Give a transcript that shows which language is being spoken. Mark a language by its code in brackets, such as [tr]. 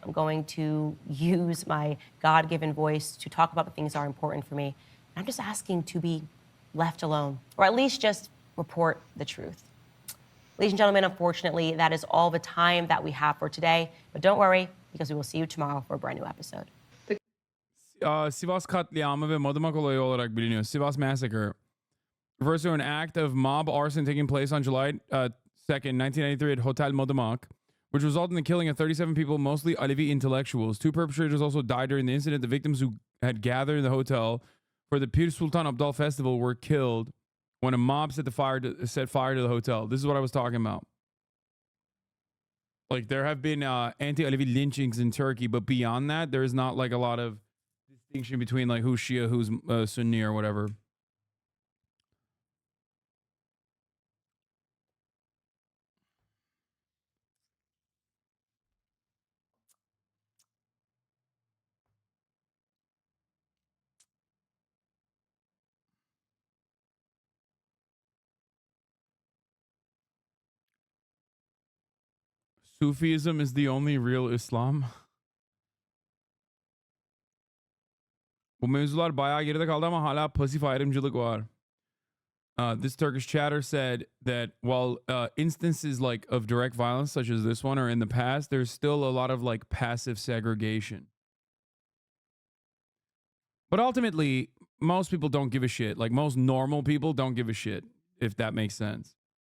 [en] I'm going to use my God-given voice to talk about the things that are important for me. I'm just asking to be left alone, or at least just report the truth. Ladies and gentlemen, unfortunately, that is all the time that we have for today. But don't worry, because we will see you tomorrow for a brand new episode. [tr] Sivas katliamı ve Madımak olayı olarak biliniyor. [en] Sivas Massacre refers to an act of mob arson taking place on July 2nd, 1993 at Hotel Madımak, which resulted in the killing of 37 people, mostly Alevi intellectuals. 2 perpetrators also died during the incident. The victims who had gathered in the hotel for the Pir Sultan Abdal Festival were killed when a mob set fire to the hotel. This is what I was talking about. Like, there have been anti-Alevi lynchings in Turkey, but beyond that, there is not like a lot of distinction between like who's Shia, who's Sunni or whatever. Sufism is the only real Islam. [tr] Bu mevzular bayağı geride kaldı ama hala pasif ayrımcılık var. [en] This Turkish chatter said that while instances like of direct violence such as this one are in the past, there's still a lot of like passive segregation. But ultimately, most people don't give a shit. Like most normal people don't give a shit, if that makes sense.